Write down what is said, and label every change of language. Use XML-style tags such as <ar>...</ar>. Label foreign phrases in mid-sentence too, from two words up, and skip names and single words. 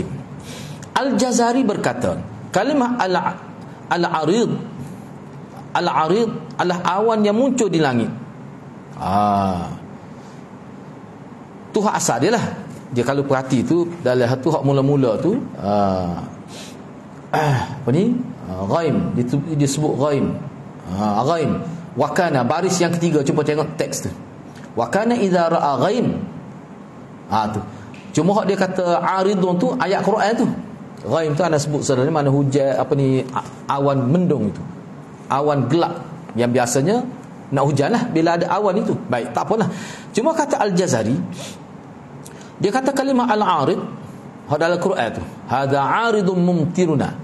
<ms>Al-Jazari berkata, kalimah al-arid adalah awan yang muncul di langit. Tu hak asal dia lah. Dia kalau perhati tu, dalam tu hak mula-mula tu apa ni? Ghaim, disebut ghaim. Ghaim. Wakana, baris yang ketiga, cuba tengok teks tu.</ms> <ar>وكان إذا رأى غيم.</ar> <ms>Tu. Cuma hak dia kata aridun tu ayat Quran tu. Ghaim tu anda sebut sebenarnya mana hujan apa ni, awan mendung itu. Awan gelap yang biasanya nak hujan lah bila ada awan itu. Baik, tak apalah. Cuma kata Al-Jazari, dia kata kalimah al-arid hak dalam Quran tu,</ms> <ar>هذا عارض ممطرنا.</ar>